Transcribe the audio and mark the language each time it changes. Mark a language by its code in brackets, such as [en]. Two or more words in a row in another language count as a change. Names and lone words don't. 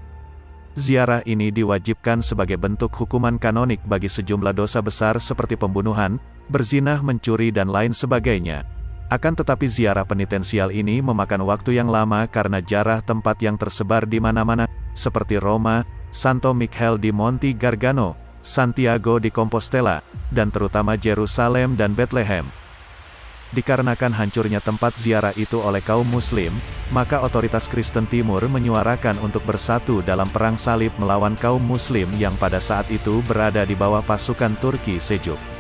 [id] Ziarah ini diwajibkan sebagai bentuk hukuman kanonik bagi sejumlah dosa besar seperti pembunuhan, berzinah, mencuri dan lain sebagainya. Akan tetapi ziarah penitensial ini memakan waktu yang lama karena jarak tempat yang tersebar di mana-mana, seperti Roma, Santo Michele di Monte Gargano, Santiago di Compostela, dan terutama Yerusalem dan Bethlehem. Dikarenakan hancurnya tempat ziarah itu oleh kaum Muslim, maka otoritas Kristen Timur menyuarakan untuk bersatu dalam perang salib melawan kaum Muslim yang pada saat itu berada di bawah pasukan Turki Seljuk.